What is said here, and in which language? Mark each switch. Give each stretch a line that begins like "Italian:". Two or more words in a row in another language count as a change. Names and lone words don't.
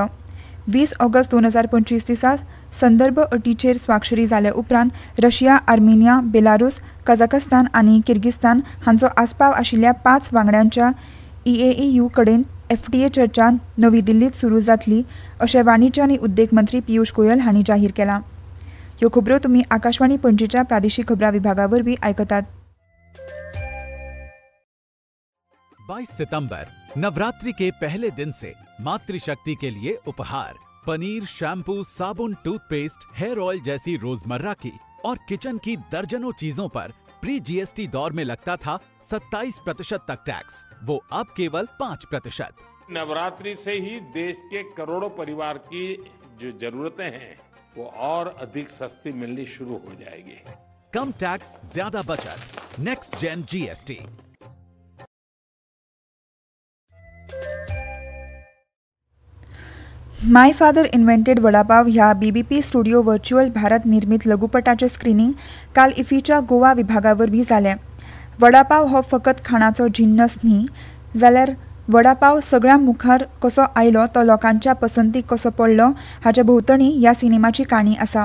Konkani: 20 ऑगस्ट 2025 दिसा संदर्भ अटीचेर स्वाक्षरी जाले उपरांत रशिया, आर्मेनिया, बेलारूस, कझाकस्तान आनी किर्गिस्तान हांचो आस्पाव आशिल्ल्या 5 वांगड्यांच्या EAEU कडेन FTA चर्चा नवी दिल्लीत सुरू जातली अशें वाणिज्य आनी उद्देग मंत्री पियुष गोयल हांणी जाहीर केलां. ह्यो खबरो तुमी आकाशवाणी पणजीच्या प्रादेशीक खबरां विभागा वरवीं आयकतात.
Hindi: 22 सितंबर नवरात्रि के पहले दिन से मातृशक्ति के लिए उपहार पनीर, शैम्पू, साबुन, टूथपेस्ट, हेयर ऑयल जैसी रोजमर्रा की और किचन की दर्जनों चीजों पर प्री जीएसटी दौर में लगता था 27% तक टैक्स, वो अब केवल 5%। नवरात्रि से ही देश के करोड़ों परिवार की जो जरूरतें हैं वो और अधिक सस्ती मिलनी शुरू हो जाएगी। कम टैक्स, ज्यादा बचत,
English: Next Gen GST.
Konkani: माय फादर इन्व्हेंटेड वडापाव ह्या बीबीपी स्टुडिओ व्हर्च्युअल भारत निर्मित लघुपटाचे स्क्रीनिंग काल इफ्फीच्या गोवा विभागावरवीं जालें। वडापाव हो फकत खाणाचो जिन्नस न्ही, जाल्यार वडापाव सगळ्यां मुखार कसो आयलो तो लोकांच्या पसंतीक कसो पडलो हाचे भोंवतणी ह्या सिनेमाची काणी आसा।